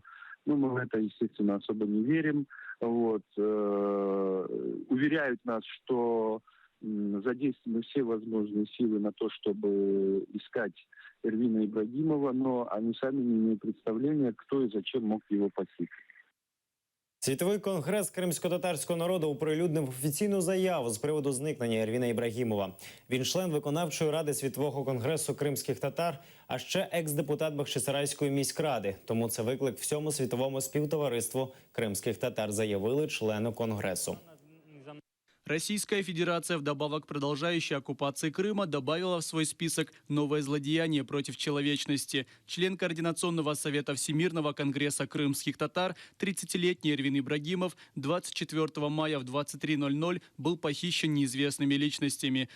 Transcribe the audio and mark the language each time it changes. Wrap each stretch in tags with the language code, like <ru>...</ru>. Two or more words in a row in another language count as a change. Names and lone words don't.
<ru>Но мы в это, естественно, особо не верим. Уверяют нас, что задействованы все возможные силы на то, чтобы искать Эрвина Ибрагимова, но они сами не имеют представления, кто и зачем мог его похитить.</ru> <uk>Світовий конгрес кримсько-татарського народу оприлюднив офіційну заяву з приводу зникнення Ервіна Ібрагімова. Він член виконавчої ради Світового конгресу кримських татар, а ще екс-депутат Бахчисарайської міськради. Тому це виклик всьому світовому співтовариству кримських татар, заявили члени конгресу.</uk> <ru>Российская Федерация, вдобавок к продолжающей оккупации Крыма, добавила в свой список новое злодеяние против человечности. Член Координационного совета Всемирного конгресса крымских татар, 30-летний Эрвин Ибрагимов, 24 мая в 23:00 был похищен неизвестными личностями.</ru>